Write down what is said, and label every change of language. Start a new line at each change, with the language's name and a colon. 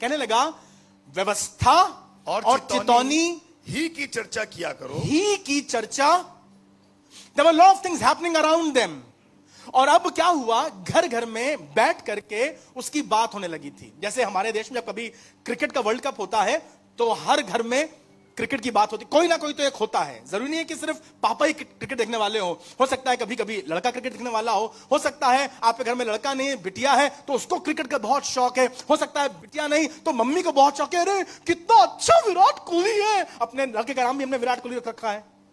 Hindi: कहने लगा व्यवस्था और चितौनी ही की चर्चा किया करो, ही की चर्चा।
English: There were a lot of things happening around them.
Hindi: और अब क्या हुआ, घर घर में बैठ करके उसकी बात होने लगी थी। जैसे हमारे देश में जब कभी क्रिकेट का वर्ल्ड कप होता है तो हर घर में क्रिकेट की बात होती, कोई ना कोई तो एक होता है। जरूरी नहीं है कि सिर्फ पापा ही क्रिकेट देखने वाले हो सकता है कभी कभी लड़का क्रिकेट देखने वाला हो सकता है आपके घर में लड़का नहीं बिटिया है तो उसको क्रिकेट का बहुत शौक है, हो सकता है बिटिया नहीं तो मम्मी को बहुत शौक है, अरे कितना अच्छा विराट कोहली है, अपने लड़के का नाम भी हमने विराट कोहली रखा है।